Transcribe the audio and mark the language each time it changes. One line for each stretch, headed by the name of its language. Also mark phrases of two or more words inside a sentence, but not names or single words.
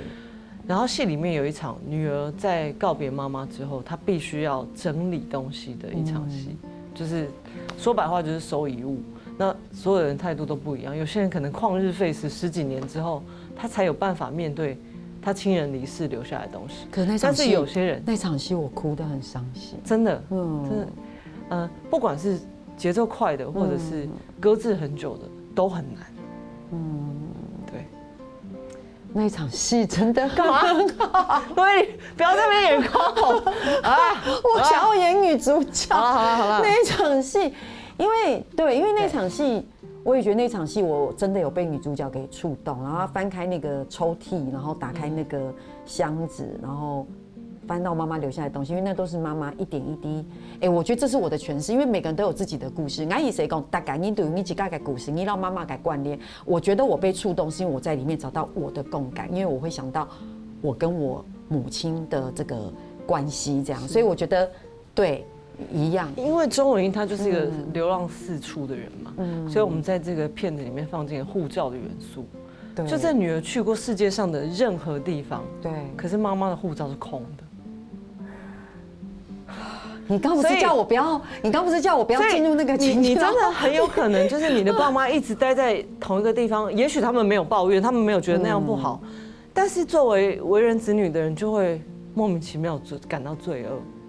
Chinese: 然後戲裡面有一場女兒在告別媽媽之後，她必須要整理東西的一場戲，就是說白話就是收遺物。那所有人態度都不一樣，有些人可能曠日費時10幾年之後，他才有辦法面對他親人離世留下來的東西。可是那場戲，但是有些人那場戲我哭得很傷心，真的，真的，不管是節奏快的，或者是擱置很久的，都很難。那一場戲真的幹嘛？對，不要在那邊演空吼啊！我想要演女主角。好了，那一場戲，因為那場戲，我也覺得那場戲我真的有被女主角給觸動，然後她翻開那個抽屜，然後打開那個箱子，然後翻到媽媽留下來的東西，因為那都是媽媽一點一滴。我覺得這是我的詮釋，因為每個人都有自己的故事。我以誰講，大概你對於你自己的故事，你讓媽媽給貫連。我覺得我被觸動，是因為我在裡面找到我的共感，因為我會想到我跟我母親的這個關係，這樣，所以我覺得對一樣。因為鍾文艷她就是一個流浪四處的人嘛，所以我們在這個片子裡面放進了護照的元素。就這女兒去過世界上的任何地方，對，可是媽媽的護照是空的。你剛不是叫我不要？你剛不是叫我不要進入那個情境？你真的很有可能就是你的爸媽一直待在同一個地方，也許他們沒有抱怨，他們沒有覺得那樣不好，但是作為為人子女的人，就會莫名其妙感到罪惡。